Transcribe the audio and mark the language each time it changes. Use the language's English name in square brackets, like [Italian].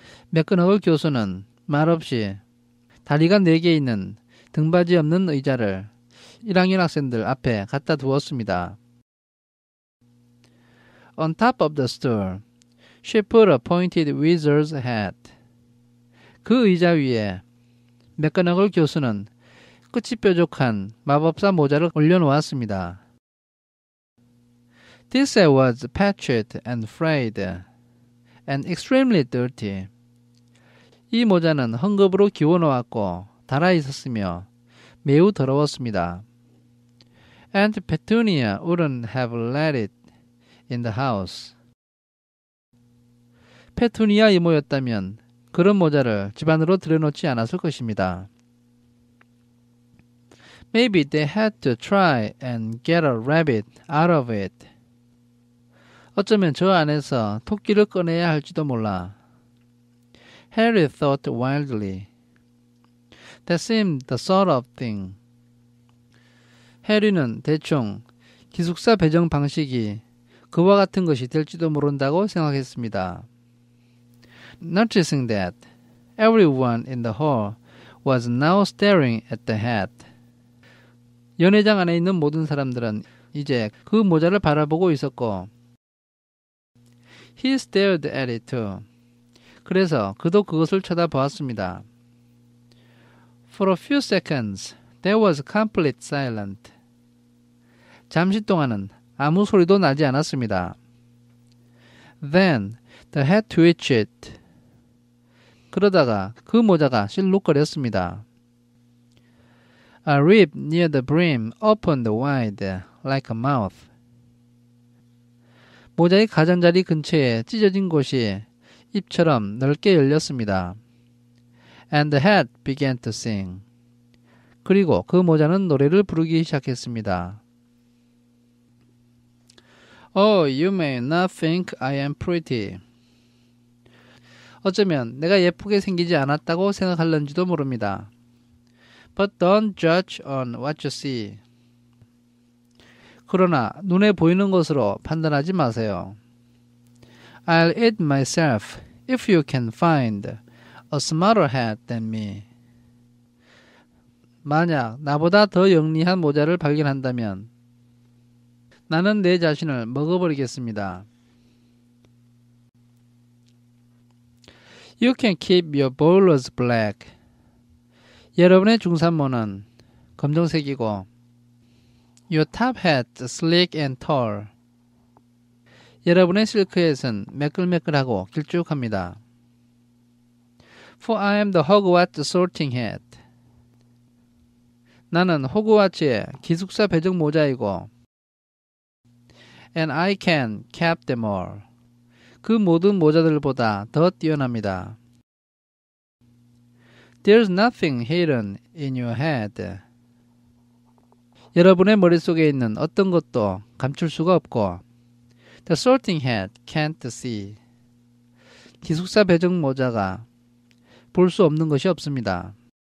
[Korean] 맥거너글 교수는 말없이 다리가 4개 있는 등받이 없는 의자를 1학년 학생들 앞에 갖다 두었습니다. [English] On top of the stool, she put a pointed wizard's hat. [Korean] 그 의자 위에 맥거너글 교수는 끝이 뾰족한 마법사 모자를 올려놓았습니다. [English] This hat was patched and frayed and extremely dirty. [Korean] 이 모자는 헝겊으로 기워놓았고 달아있었으며 매우 더러웠습니다. [English] Aunt Petunia wouldn't have let it in the house. [Korean] 페투니아 이모였다면 그런 모자를 집 안으로 들여놓지 않았을 것입니다. [English] Maybe they had to try and get a rabbit out of it. [Korean] 어쩌면 저 안에서 토끼를 꺼내야 할지도 몰라. [English] Harry thought wildly. That seemed the sort of thing. [Korean] 해리는 대충 기숙사 배정 방식이 그와 같은 것이 될지도 모른다고 생각했습니다. [English] Noticing that everyone in the hall was now staring at the hat. [Korean] 연회장 안에 있는 모든 사람들은 이제 그 모자를 바라보고 있었고 [English] He stared at it too. [Korean] 그래서 그도 그것을 쳐다보았습니다. [English] For a few seconds, there was complete silence. [Korean] 잠시 동안은 아무 소리도 나지 않았습니다. [English] Then the hat twitched. [Korean] 그러다가 그 모자가 실룩거렸습니다. [English] A rib near the brim opened wide, like a mouth. [Korean] 모자의 가장자리 근처에 찢어진 곳이 입처럼 넓게 열렸습니다. [English] And the hat began to sing. [Korean] 그리고 그 모자는 노래를 부르기 시작했습니다. [English] Oh, you may not think I am pretty. [Korean] 어쩌면 내가 예쁘게 생기지 않았다고 생각할런지도 모릅니다. [English] But don't judge on what you see. [Korean] 그러나 눈에 보이는 것으로 판단하지 마세요. [English] I'll eat myself if you can find a smarter hat than me. [Korean] 만약 나보다 더 영리한 모자를 발견한다면 나는 내 자신을 먹어버리겠습니다. [English] You can keep your bowlers black. [Korean] 여러분의 중산모는 검정색이고 [English] Your top hat sleek and tall. [Korean] 여러분의 실크햇은 매끌매끌하고 길쭉합니다. [English] For I am the Hogwarts sorting hat. [Korean] 나는 호그와츠의 기숙사 배정 모자이고 [English] And I can cap them all. [Korean] 그 모든 모자들보다 더 뛰어납니다. [English] There's nothing hidden in your head. [Korean] 여러분의 머릿속에 있는 어떤 것도 감출 수가 없고 [English] The sorting hat can't see. [Korean] 기숙사 배정 모자가 볼 수 없는 것이 없습니다.